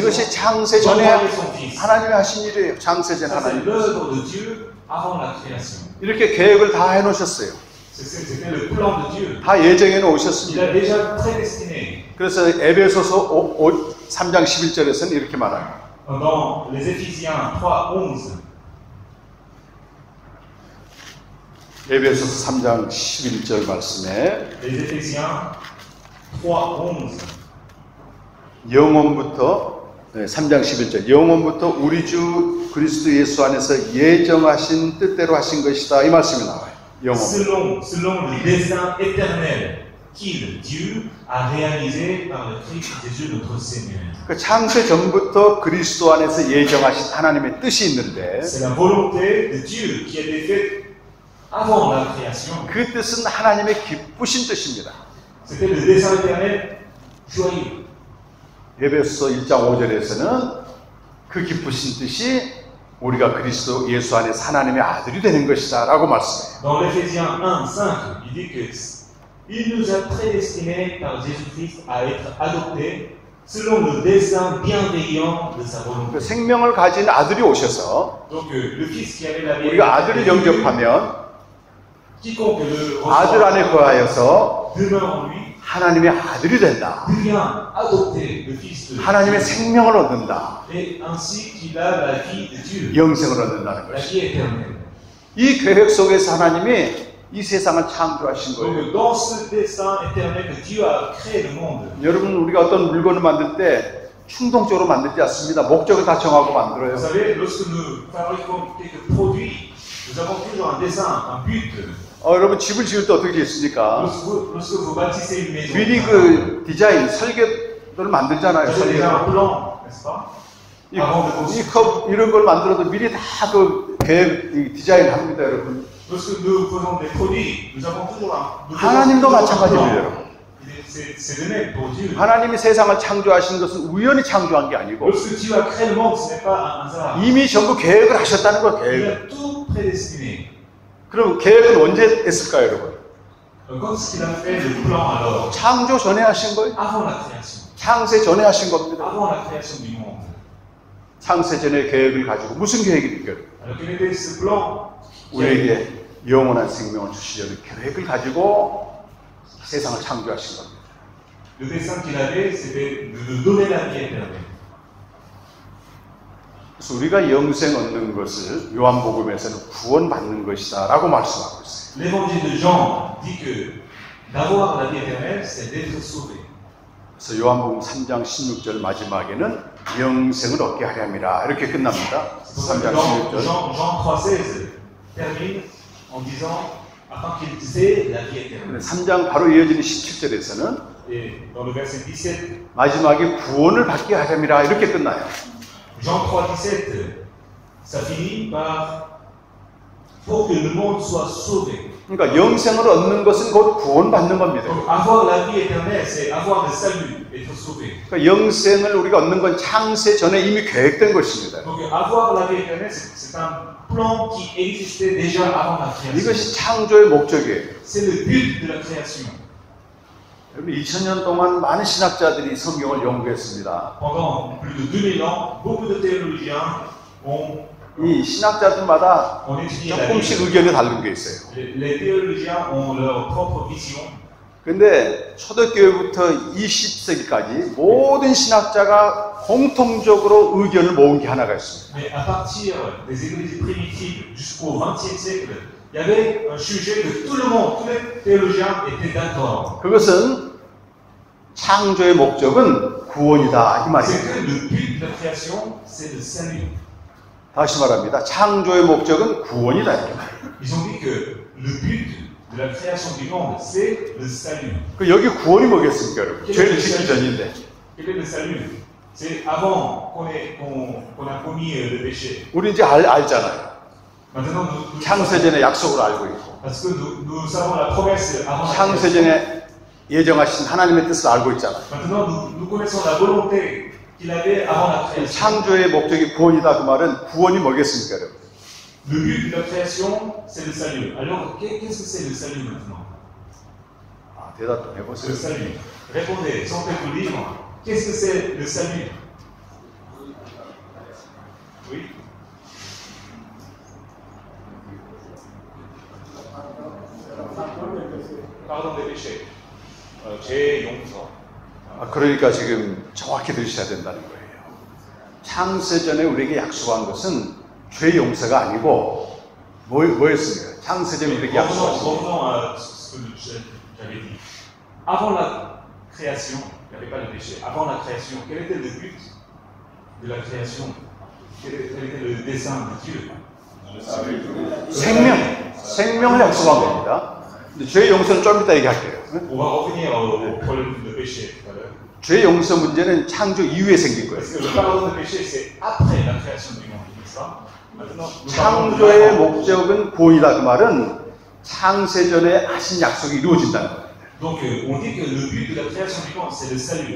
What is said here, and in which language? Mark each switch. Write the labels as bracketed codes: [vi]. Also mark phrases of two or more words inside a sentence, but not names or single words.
[ko] 이것이 창세전에 [fr] d'envoyer son fils. [ko] 하나님이 하신 일이에요. 창세전 [fr] Ça, c'est [ko] 하나님. [fr] l'œuvre de Dieu avant la création. [ko] 이렇게 계획을 다 해놓으셨어요. [fr] C'était le plan de Dieu. [ko] 다 예정해 [fr] Il a [ko] 놓으셨습니다. [fr] déjà prédestiné. [ko] 그래서 에베소서 3장 11절에서는 이렇게 말합니다. [fr] Dans les Éphésiens 3, 11, [ko] 에베소서 3장 11절 말씀에 [fr] les Éphésiens 3, 11, [ko] 영원부터 3장 11절 영원부터 우리 주 그리스도 예수 안에서 예정하신 뜻대로 하신 것이다 이 말씀이 나와요. 영원. [fr] selon le dessein éternel qu'il, Dieu, a réalisé par le Christ Jésus notre Seigneur. [ko] 그 창세 전부터 그리스도 안에서 예정하신 하나님의 뜻이 있는데 [fr] C'est la volonté de Dieu qui a été faite avant la création. [ko] 그 뜻은 하나님의 기쁘신 뜻입니다. [fr] C'était le dessein éternel joyeux. [ko] 에베소 1장 5절에서는 그 기쁘신 뜻이 우리가 그리스도 예수 안에서 하나님의 아들이 되는 것이다 라고 말씀해요. [fr] Dans l'Éphésiens 1, 5, il dit que il nous a prédestinés par Jésus-Christ à être adoptés selon le dessein bienveillant de sa [ko] 그 [fr] volonté. [ko] 생명을 가진 아들이 오셔서 [fr] Donc le Fils qui avait la vie, [ko] 우리가 아들을 영접하면 [fr] quiconque le [ko] 아들 안에 거하여서 [fr] demeure en lui, [ko] 하나님의 아들이 된다. [fr] devient adopté, le Fils de [ko] 하나님의 [fr] Dieu. [ko] 생명을 얻는다. [fr] Et ainsi qu'il a la vie de Dieu, [ko] 영생을 얻는다는 [fr] la [ko] 것이. [fr] vie éternelle. [ko] 이 계획 속에서 하나님이 이 세상을 창조하신 거예요. [fr] Donc dans ce dessein éternel que Dieu a créé le monde, [ko] 여러분 우리가 어떤 물건을 만들 때 충동적으로 만들지 않습니다. 목적을 다 정하고 [fr] vous [ko] 만들어요. [fr] savez, lorsque nous fabriquons quelques produits, nous avons toujours un dessein, un but. [ko] 여러분 집을 지을 때 어떻게 짓습니까? [fr] Lorsque vous bâtissez une maison, [ko] 미리 그 디자인, 설계를 만들잖아요. [fr] vous avez déjà un [ko] 설계. [fr] plan, n'est-ce pas? [ko] 이 컵 이런 걸 만들어도 미리 다 그 계획, 이 디자인 합니다, 여러분. [fr] Lorsque nous faisons des produits, nous avons toujours un [ko] 하나님도 [fr] plan. [ko] 마찬가지예요, 여러분. [fr] C'est le même pour Dieu. [ko] 하나님이 세상을 창조하신 것은 우연히 창조한 게 아니고 [fr] Lorsque Dieu a créé le monde, ce n'est pas un hasard. [ko] 이미 전부 계획을 하셨다는 거예요, [fr] Il [ko] 계획을. [fr] a tout prédestiné. [ko] 그럼 계획은 언제 했을까요, 여러분? [fr] Donc, quand est-ce qu'il a fait le plan alors? [ko] 창조 전에 하신 거예요? [fr] Avant la création. [ko] 창세 전에 하신 겁니다. [fr] Avant la création du monde. [ko] 창세 전의 계획을 가지고 무슨 계획입니까? [fr] Alors, quel était ce plan? [ko] 우리에게 영원한 생명을 주시려는 계획을 가지고 세상을 창조하신 겁니다. [fr] Le dessein qu'il avait, c'était de nous donner la vie éternelle. [ko] 그래서 우리가 영생 얻는 것을 요한복음에서는 구원받는 것이다 라고 말씀하고 있어요. [fr] L'évangile de Jean dit que d'avoir la vie éternelle, c'est d'être sauvé. [ko] 그래서 요한복음 3장 16절 마지막에는 영생을 얻게 하려 함이라 이렇게 끝납니다. 3장 [fr] Jean [ko] 16절. [fr] 3,16 termine en disant afin qu'ils aient la vie éternelle. [ko] 3장 바로 이어지는 17절에서는 [fr] Et dans le verset 17, [ko] 마지막에 구원을 받게 하렴이라 이렇게 끝나요. [fr] Jean 3,17, ça finit par pour que le monde soit sauvé. [ko] 그러니까 영생을 얻는 것은 곧 구원받는 겁니다. [fr] Donc avoir la vie éternelle, c'est avoir le salut, être sauvé. [ko] 그러니까 영생을 우리가 얻는 건 창세 전에 이미 계획된 것입니다. [fr] Donc avoir la vie éternelle, c'est un plan qui existait déjà avant la création. [ko] 이것이 창조의 목적이에요. [fr] C'est le but de la création. [ko] 여러분 2000년 동안 많은 신학자들이 성경을 연구했습니다. [fr] Pendant plus de 2000 ans, beaucoup de théologiens ont [ko] 이 신학자들마다 [fr] étudié la [ko] 조금씩 [fr] Bible. [ko] 의견이 다른 게 있어요. [fr] Les théologiens ont leur propre vision. [ko] 근데 초대교회부터 20세기까지 모든 신학자가 공통적으로 의견을 모은 게 하나가 있습니다. [fr] Mais à partir des églises primitives jusqu'au XXe siècle, il y avait un sujet que tout le monde, tous les théologiens étaient d'accord. [ko] 그것은 창조의 목적은 구원이다 이 [fr] C'est [ko] 말이에요. [fr] que le but de la création, c'est le salut. [ko] 다시 말합니다. 창조의 목적은 구원이다 이렇게 말해요. [fr] Ils ont dit que le but de la création du monde, c'est le salut. [ko] 그 여기 구원이 뭐겠습니까, 여러분? 죄를 짓기 전인데. [fr] Quel est le salut? C'est avant qu'on a commis le péché. [ko] 우리 이제 알잖아요. [fr] Maintenant, nous [ko] 창세전의 약속을 알고 있고, [fr] parce que nous savons la promesse avant la création. [ko] 창세전에 예정하신 하나님의 뜻을 알고 있잖아요. [fr] Maintenant, nous connaissons la volonté qu'il avait avant la création. [ko] 창조의 목적이 구원이다 그 말은 구원이 뭐겠습니까, 여러분? [fr] Le but de la création, c'est le salut. Alors, qu'est-ce que c'est le salut maintenant? [ko] 아, 대답 좀 [fr] Le [ko] 해보세요. [fr] salut. Répondez, sortez le livre. Qu'est-ce que c'est le salut? Oui. Pardon des péchés. [ko] 죄의 용서. 그러니까 지금 정확히 들으셔야 된다는 거예요. 창세전에 우리에게 약속한 것은 죄 용서가 아니고 뭐였습니까? 창세전에 우리에게 약속한 것은 [fr] Revenons à ce que j'avais dit. Avant la création, il n'y avait pas de péché. Avant la création, quel était le but de la création? Quel était le dessein de Dieu? [ko] 생명을 약속한 겁니다. 근데 죄 용서는 좀 이따 얘기할게요. [fr] On va revenir au problème de péché tout à l'heure. [ko] 죄 용서 문제는 창조 이후에 생긴 거예요. [fr] Parce que le pardon de péché, c'est après la création du monde, n'est-ce pas? Maintenant, nous parlons de [ko] 창조의 [fr] la- [ko] 목적은 구원이다 그 말은 창세전에 하신 약속이 이루어진다는 거예요. [fr] Donc, on dit que le but de la création du monde, c'est le salut.